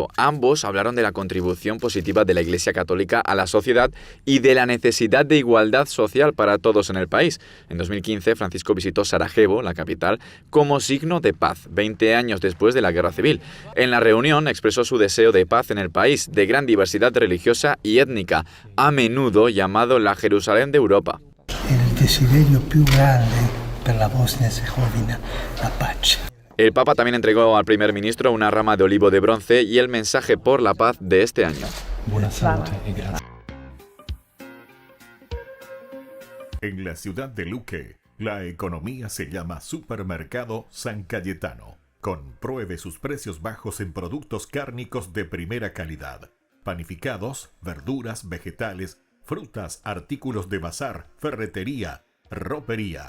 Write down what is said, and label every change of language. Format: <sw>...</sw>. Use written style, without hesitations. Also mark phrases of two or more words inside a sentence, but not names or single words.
<es>Ambos hablaron de la contribución positiva de la Iglesia Católica a la sociedad y de la necesidad de igualdad social para todos en el país. En 2015, Francisco visitó Sarajevo, la capital, como signo de paz, 20 años después de la Guerra Civil. En la reunión expresó su deseo de paz en el país, de gran diversidad religiosa y étnica, a menudo llamado la Jerusalén de Europa.</es> <it>El desiderio più grande per la Bosnia-Herzegovina, la pace.</it> <es>El Papa también entregó al primer ministro una rama de olivo de bronce y el mensaje por la paz de este año.</es> <it>Buona salute y grazie.</it> <es>En la ciudad de Luque, la economía se llama Supermercado San Cayetano. Compruebe sus precios bajos en productos cárnicos de primera calidad. Panificados, verduras, vegetales, frutas, artículos de bazar, ferretería, ropería.</es>